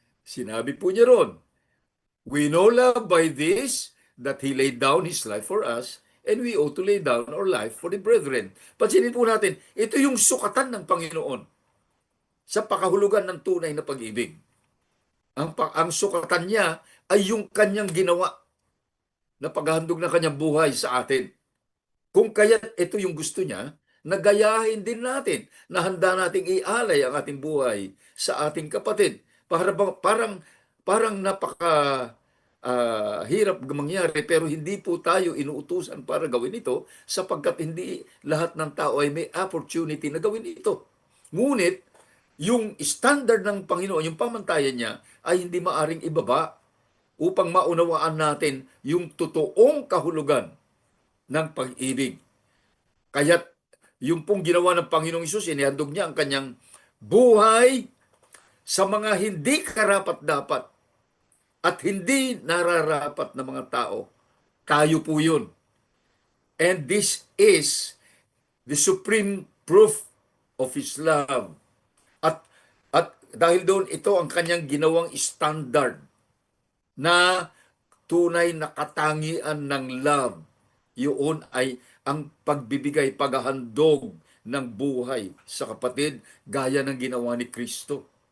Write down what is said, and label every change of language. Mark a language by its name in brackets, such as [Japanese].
[Filipino] Sinabi po niya ron, [English] we know love by this, that He laid down His life for us, and we ought to lay down our life for the brethren. [Filipino] Pansinin po natin, ito yung sukatan ng Panginoon sa pakahulugan ng tunay na pag-ibig. Ang sukatan niya ay yung kanyang ginawa na paghahandog ng kanyang buhay sa atin. Kung kaya't ito yung gusto niya, nagayahin din natin na handa nating ialay ang ating buhay sa ating kapatid. Parang napaka hirap mangyari, pero hindi po tayo inuutusan para gawin ito sapagkat hindi lahat ng tao ay may opportunity na gawin ito. Ngunit, yung standard ng Panginoon, yung pamantayan niya, ay hindi maaring ibaba upang maunawaan natin yung totoong kahulugan ng pag-ibig. Kaya't yung pong ginawa ng Panginoong Hesus, inihandog niya ang kanyang buhay sa mga hindi karapat-dapat at hindi nararapat na mga tao. Tayo po yun. [English] And this is the supreme proof of His love. [Filipino] At dahil doon, ito ang kanyang ginawang standard na tunay na katangian ng love. Yun ay ang pagbibigay, paghahandog ng buhay sa kapatid gaya ng ginawa ni Kristo.